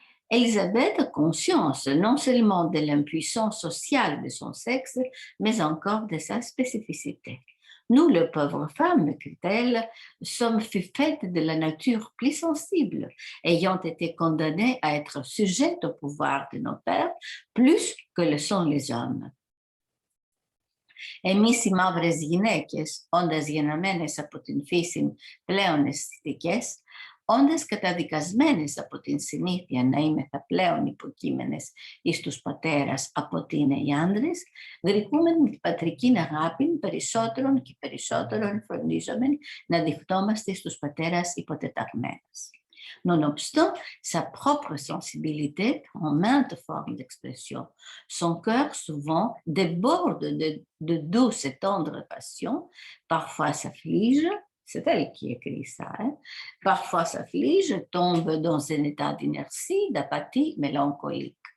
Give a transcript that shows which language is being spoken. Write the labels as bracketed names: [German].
[French] Élisabeth a conscience non seulement de l'impuissance sociale de son sexe, mais encore de sa spécificité. Nous, les pauvres femmes, écrit-elle, sommes faites de la nature plus sensible, ayant été condamnées à être sujettes au pouvoir de nos pères, plus que le sont les hommes. [Greek] Εμείς οι μαύρες γυναίκες, όντας γενναμένες από την φύση πλέον αισθητικές, όντας καταδικασμένες από την συνήθεια να είμεθα πλέον υποκείμενες εις τους πατέρας από ότι είναι οι άντρες, γρικούμεν την πατρική αγάπη περισσότερον και περισσότερον φροντίζομεν να δειχτόμαστε στους πατέρας υποτεταγμένες. [French] Nonobstant sa propre sensibilité prend maintes formes d'expression. Son cœur souvent déborde de douces et tendres passions, parfois s'afflige, c'est elle qui écrit ça, parfois s'afflige, tombe dans un état d'inertie, d'apathie mélancolique.